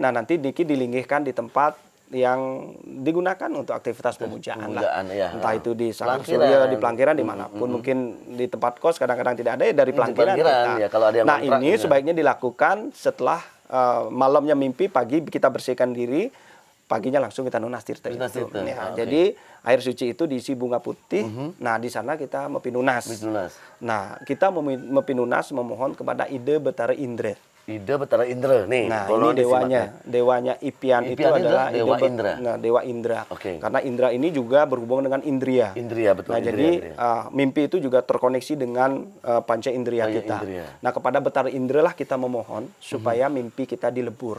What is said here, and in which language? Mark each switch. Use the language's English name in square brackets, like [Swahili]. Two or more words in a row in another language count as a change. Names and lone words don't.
[Indonesian] Nah, nanti Niki dilingihkan di tempat yang digunakan untuk aktivitas pemujaan lah. Entah itu di Sanggar Surya, di Pelangkiran, dimanapun. Mungkin di tempat kos kadang-kadang tidak ada, ya dari Pelangkiran. Kalau ada yang nah, ini sebaiknya dilakukan setelah malamnya mimpi, pagi kita bersihkan diri, paginya langsung kita [Balinese] nunas tirta [Indonesian] itu. Jadi air suci itu diisi bunga putih. Nah, di sana kita [Balinese] mepi nunas. [Indonesian] Nah, kita [Balinese] mepi nunas [Indonesian] memohon kepada Ide Betara Indra. Ide Betara Indra nih. Nah, ini dewanya Ipian itu adalah Dewa Indra. Dewa Indra. Karena Indra ini juga berhubung dengan Indria. Betul. Nah, jadi mimpi itu juga terkoneksi dengan panca indria kita. Nah, kepada Betara Indra lah kita memohon supaya mimpi kita dilebur.